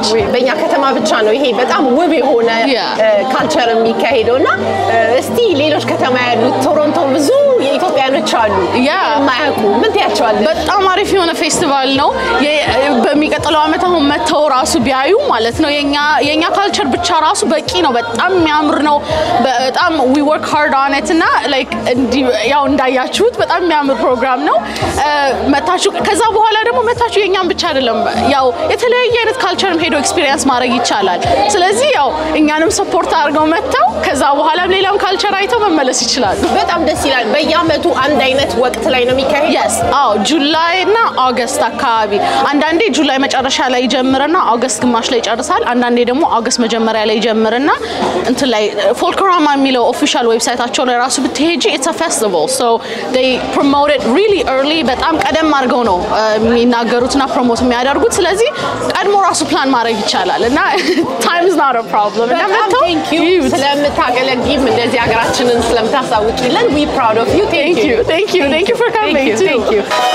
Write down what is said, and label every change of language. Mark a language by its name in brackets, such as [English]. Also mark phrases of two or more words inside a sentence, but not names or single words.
[Amharic] በእኛ ከተማ ብቻ ነው ይሄ በጣም ውብ የሆነ ካልቸር የሚካሄደውና እስቲ ሌሎች ከተማ ያሉ ቶሮንቶ ብዙ የኢትዮጵያኖች አሉ የማያውቁ ምን ትያቸዋል በጣም አሪፍ የሆነ ፌስቲቫል ነው በሚቀጥለው አመት አሁን መተው ራሱ ቢያዩ ማለት ነው የኛ ካልቸር ብቻ ራሱ በቂ ነው በጣም የሚያምር ነው በጣም [English] we work hard on it [Amharic] እና like ያው እንዳያችሁት በጣም የሚያምር ፕሮግራም ነው መታችሁ ከዛ በኋላ ደግሞ መታችሁ የኛም ብቻ አይደለም ያው የተለያየ አይነት ካልቸርም ሄዶ ኤክስፒሪየንስ ማድረግ ይቻላል ስለዚህ ያው እኛንም ሰፖርት አድርገው መተው ከዛ በኋላ ሌላም ካልቸር አይተው መመለስ ይችላል በጣም ደስ ይላል በየአመቱ አንድ አይነት ወቅት ላይ ነው የሚካሄደው yes ጁላይ እና ኦገስት አካባቢ አንዳንዴ ጁላይ መጨረሻ ላይ ጀምርና ኦገስት ግማሽ ላይ ይጨርሳል አንዳንዴ ደግሞ ኦገስት መጀመሪያ ላይ ጀምርና እንትን ላይ ፎልክራማ የሚለው ኦፊሻል ዌብሳይታቸው ላይ ራሱ ብትሄጂ [English] it's a festival so they promote it really early [Amharic] በጣም ቀደም አድርገው ነው የሚናገሩትና ፕሮሞት የሚያደርጉት ስለዚህ ቀድሞ ራሱ ፕላን ማድረግ ይቻላል እና [English] time is not a problem [Amharic] እና [English] thank you [Amharic] ስለምታገለግይም እንደዚህ ሀገራችንን ስለምታሳውቂልን [English] we proud of you thank you for coming thank you